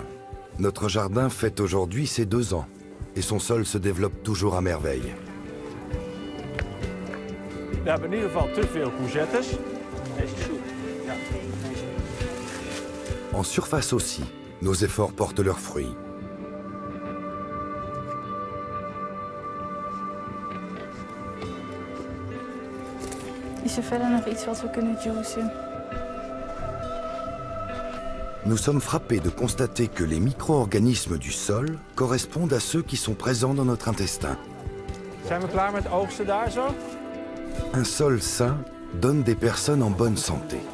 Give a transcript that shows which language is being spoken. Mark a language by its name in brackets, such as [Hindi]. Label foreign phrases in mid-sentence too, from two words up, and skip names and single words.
[French] Notre jardin fête aujourd'hui ses 2 ans et son sol se développe toujours à merveille. En surface aussi, nos efforts portent leurs fruits. [Dutch] Is er verder nog iets wat we kunnen juicen? [French] Nous sommes frappés de constater que les micro-organismes du sol correspondent à ceux qui sont présents dans notre intestin. Un sol sain donne des personnes en bonne santé.